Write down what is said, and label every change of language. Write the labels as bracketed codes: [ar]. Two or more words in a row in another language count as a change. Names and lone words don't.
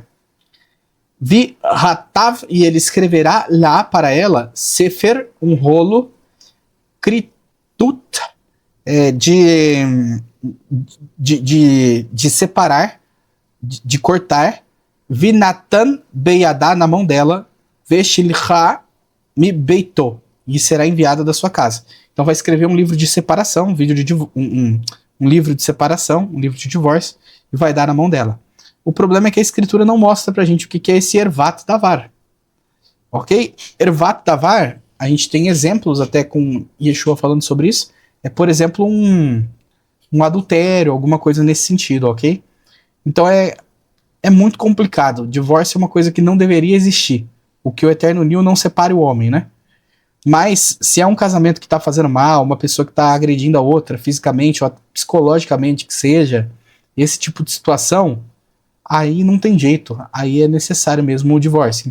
[he] וכתב, [pt] e ele escreverá lá para ela, Sefer, um rolo, Kritut, de separar, de cortar, [he] ונתן בידה, [pt] na mão dela, [he] ושלחה מ ביתו, [pt] e será enviada da sua casa. Então vai escrever um livro de separação, um livro de separação, um livro de divórcio, e vai dar na mão dela. O problema é que a escritura não mostra pra gente o que é esse [he] ערות דבר. [pt] Ok? [he] ערות דבר, [pt] a gente tem exemplos até com Yeshua falando sobre isso. É, por exemplo, um adultério, alguma coisa nesse sentido, ok? Então é muito complicado. Divórcio é uma coisa que não deveria existir. O que o Eterno uniu não separe o homem, né? Mas se é um casamento que tá fazendo mal, uma pessoa que tá agredindo a outra fisicamente ou psicologicamente, que seja, esse tipo de situação, aí não tem jeito, aí é necessário mesmo o divórcio.